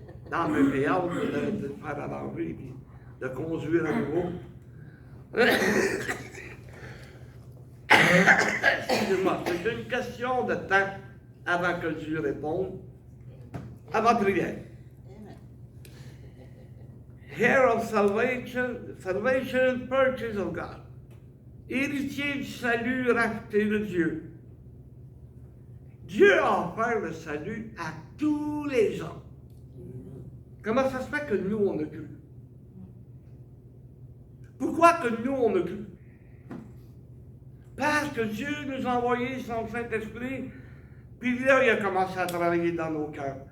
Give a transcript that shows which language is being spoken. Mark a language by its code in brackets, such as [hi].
[fr] Dans mes payants, de faire à l'enlever et de conduire à nouveau. Excusez-moi, c'est une question de temps avant que Dieu réponde à ma prière. [en] Heir of salvation purchase of God. [fr] Héritier du salut racheté de Dieu. Dieu a offert le salut à tous les hommes. Comment ça se fait que nous, on a cru? Pourquoi que nous, on a cru? Parce que Dieu nous a envoyé son Saint-Esprit, puis là, il a commencé à travailler dans nos cœurs.